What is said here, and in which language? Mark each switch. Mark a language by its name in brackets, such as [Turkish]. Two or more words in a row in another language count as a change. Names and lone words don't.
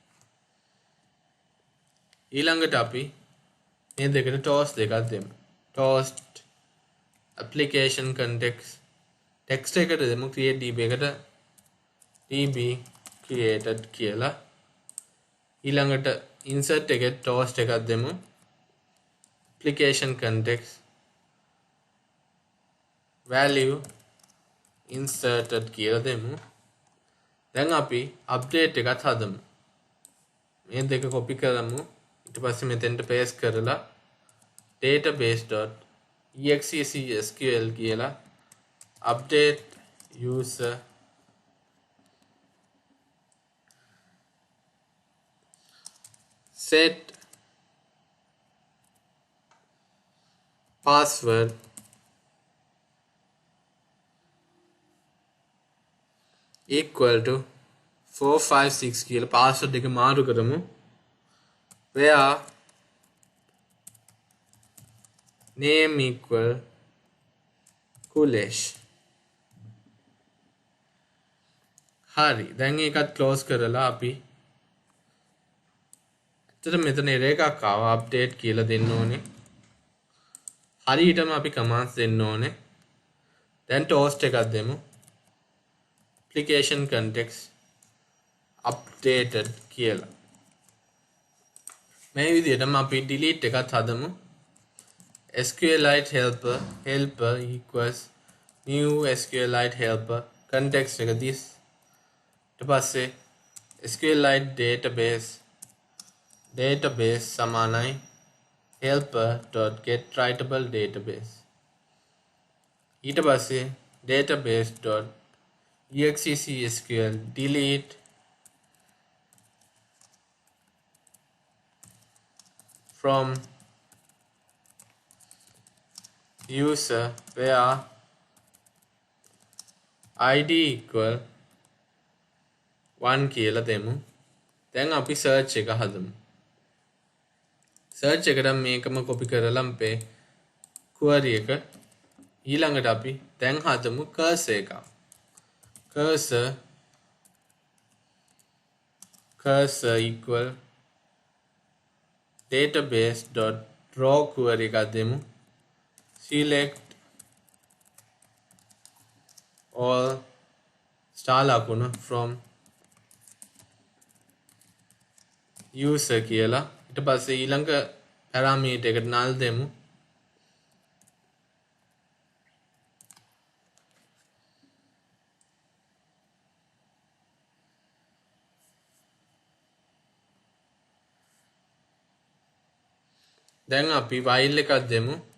[Sinhala] ඊළඟට අපි මේ දෙකට toast දෙකක් දෙමු. [English] toast application context text [Sinhala] එකට දෙමු [English] create db එකට db created කියලා. [Sinhala] ඊළඟට insert එකට toast එකක් දෙමු. [English] application context value inserted [Sinhala] කියලා දෙමු. දැන් අපි update එකත් හදමු. මේ දෙක copy කරමු. ඊට පස්සේ මෙතෙන්ට paste කරලා database.exesql කියලා [English] update user set password equal to 456 [Sinhala] කියලා password එක මාරු කරමු. [English] where name equal Kulesh. [Sinhala] හරි. දැන් ඒකත් close කරලා අපි ඇත්තට මෙතන error එකක් ආවා update කියලා දෙන්න ඕනේ. හරියටම අපි commands දෙන්න ඕනේ. දැන් toast එකක් දෙමු. [English] application context updated කියලා. [Sinhala] මේ විදිහටම අපි delete එකත් හදමු. [English] SQLite helper equals new SQLite helper context එක this. [Sinhala] ඊට පස්සේ [English] SQLite database සමානයි helper.getWritable database. [Sinhala] ඊට පස්සේ [English] database.exesql delete from user where id equal 1 [Sinhala] කියලා දෙමු. දැන් අපි search එක හදමු. search එකට මේකම copy කරලා අපේ query එක ඊළඟට අපි දැන් හදමු cursor එක. [English] cursor equal database.draw query [Sinhala] එකක් දෙමු. [English] select all star ලකුණු from user කියලා. [Sinhala] ඊට පස්සේ ඊළඟ parameter එකට null දෙමු. දැන් අපි while එකක් දෙමු.